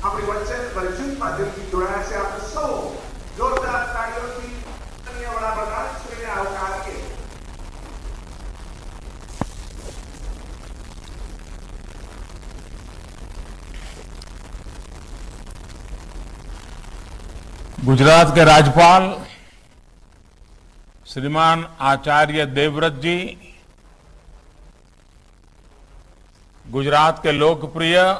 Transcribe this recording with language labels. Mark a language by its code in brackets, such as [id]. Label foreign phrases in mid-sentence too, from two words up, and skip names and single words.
[gu] वर्षन माध्यमથી જોડાયા છે આપણે સૌ જોરદાર તાળીઓથી માનનીય વડાપ્રધાન શ્રીને આવકારીએ। [hi] गुजरात के राज्यपाल श्रीमान आचार्य देवव्रत जी, गुजरात के लोकप्रिय